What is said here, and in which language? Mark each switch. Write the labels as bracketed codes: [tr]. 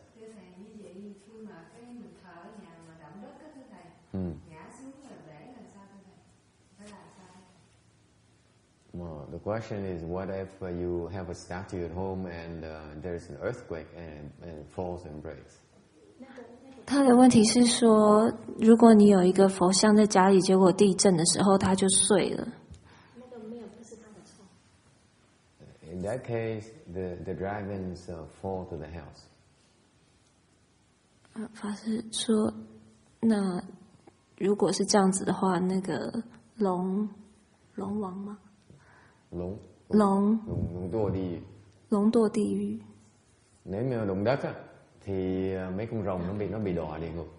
[vi] Thưa thầy, như vậy khi mà cái mình thờ ở nhà mà động đất á thưa thầy, ngã xuống là để làm sao thưa thầy? Phải làm sao? [en] Well, the question is, what if you have a statue at home and there's an earthquake and it falls and breaks? [zh] 他的问题是说，如果你有一个佛像在家里，结果地震的时候它就碎了。那个没有，不是他的错。 [en] In that case, the dragons fall to the house. [zh] 法师说，那如果是这样子的话，那个龙王吗？龙堕地狱。 [vi] Nếu mà động đất á, thì mấy con rồng nó bị đọa địa ngục.